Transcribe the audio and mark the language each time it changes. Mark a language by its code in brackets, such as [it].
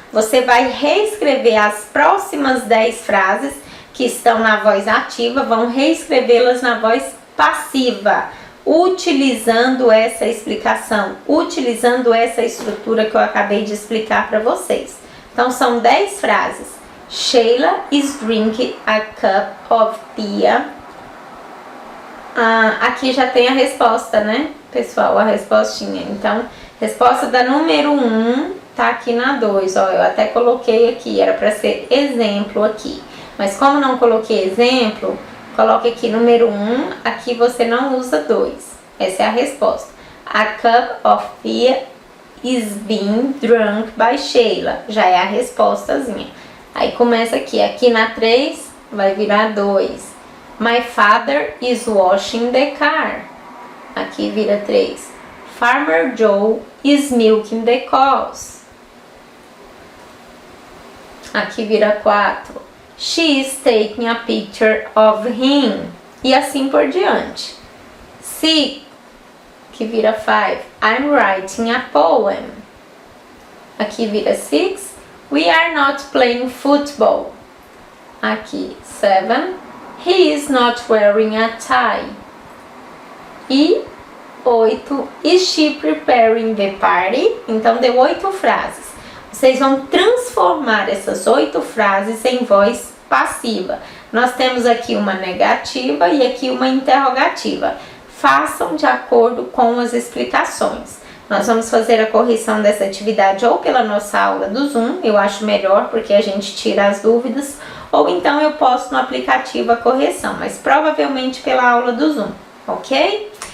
[pt] Você vai reescrever as próximas 10 frases que estão na voz ativa, vão reescrevê-las na voz passiva, utilizando essa explicação, utilizando essa estrutura que eu acabei de explicar para vocês. Então, são 10 frases. [en] Sheila is drinking a cup of tea. [pt] Aqui já tem a resposta, né, pessoal? A respostinha. Então, resposta da número 1 tá aqui na 2. Ó, eu até coloquei aqui, era para ser exemplo aqui. Mas como não coloquei exemplo, coloque aqui número 1, aqui você não usa 2. Essa é a resposta. [en] A cup of tea is being drunk by Sheila. [pt] Já é a respostazinha. Aí começa aqui na 3 vai virar 2. [en] My father is washing the car. [pt] Aqui vira 3. [en] Farmer Joe is milking the cows. [pt] Aqui vira 4. [en] She is taking a picture of him. [pt] E assim por diante. 6, que vira 5. [en] I'm writing a poem. [pt] Aqui vira 6. [en] We are not playing football. [pt] Aqui 7. [en] He is not wearing a tie. [pt] E 8. [en] Is she preparing the party? [pt] Então deu 8 frases. Vocês vão transformar essas 8 frases em voz passiva. Nós temos aqui uma negativa e aqui uma interrogativa. Façam de acordo com as explicações. Nós vamos fazer a correção dessa atividade ou pela nossa aula do Zoom, eu acho melhor porque a gente tira as dúvidas, ou então eu posto no aplicativo a correção, mas provavelmente pela aula do Zoom, ok?